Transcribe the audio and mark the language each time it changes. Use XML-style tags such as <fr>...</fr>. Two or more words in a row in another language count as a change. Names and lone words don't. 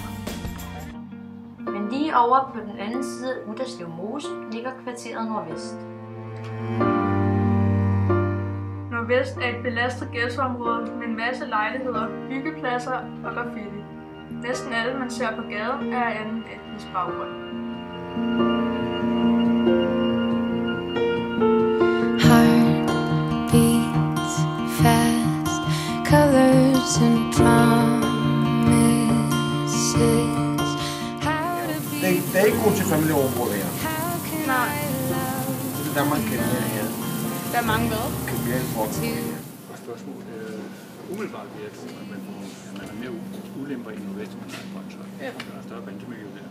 <da>Men lige over på den anden side af Utterslev Mose ligger kvarteret Nordvest. Nordvest er et belastet ghettoområde med en masse lejligheder, byggepladser og graffiti. Næsten alle, man ser på gaden, er af anden etnisk baggrund.</da> <en>Heartbeats fast, colors and promises.</en> <da>Det er ikke godt til familieområdet her. Nej. Det er der, man kan mere her. Der er mange hvad? Kriminelle folk. Og spørgsmålet umiddelbart ved, at man har mere ulemper i Nordvest, end man har i Brønshøj. Ja. Der er større bandemiljø der.</da>